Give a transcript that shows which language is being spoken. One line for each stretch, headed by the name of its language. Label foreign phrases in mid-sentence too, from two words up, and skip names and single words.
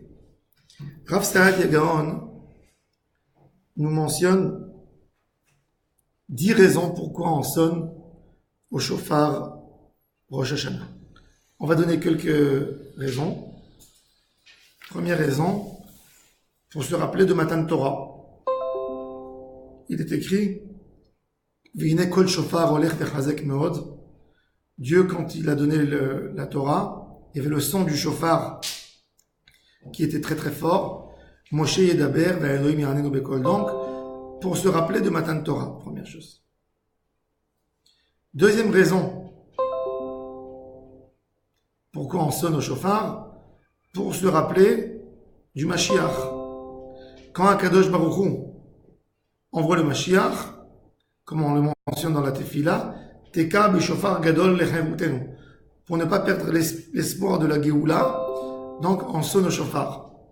French: Rav Saadia Gaon nous mentionne 10 raisons pourquoi on sonne au shofar Rosh Hashanah. On va donner quelques raisons. Première raison, pour se rappeler de
Hebrew: מתן תורה.
French: Il est écrit
Hebrew: והנה קול שופר הולך וחזק מאוד.
French: Dieu, quand il a donné la Torah, il y avait le son du shofar qui était très très fort.
Hebrew: משה ידבר והאלהים יעננו בקול.
French: Donc, pour se rappeler de
Hebrew: מתן תורה,
French: première chose. Deuxième raison, pourquoi on sonne au shofar? Pour se rappeler du Mashiach. Quand Akadosh Baruch Hu envoie le Mashiach, comme on le mentionne dans la Tefila,
Hebrew: תקע בשופר גדול לחרותנו,
French: pour ne pas perdre l'espoir de la Géoula, donc on sonne au shofar.